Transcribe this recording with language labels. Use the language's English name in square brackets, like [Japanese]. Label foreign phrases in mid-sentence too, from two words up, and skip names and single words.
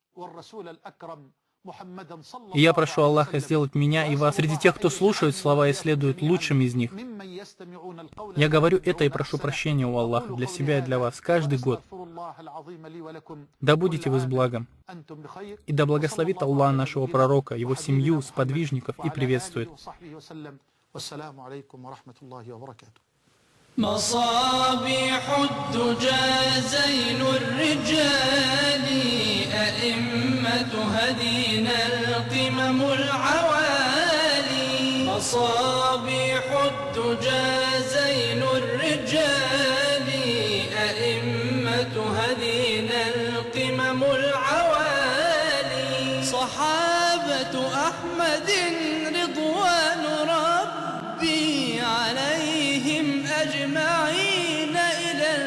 [Russian] И я прошу Аллаха сделать меня и вас среди тех, кто слушает слова и следует лучшим из них. Я говорю это и прошу прощения у Аллаха для себя и для вас каждый год. Да будете вы с благом. И да благословит Аллах нашего пророка, его семью, сподвижников и приветствует. [Arabic] مصابيح الدجى زين الرجال أئمة هدينا القمم العوالي مصابيح الدجى زين الرجال أئمة هدينا القمم العوالي صحابة أحمد رضوان ربي عليهم أجمعين إلى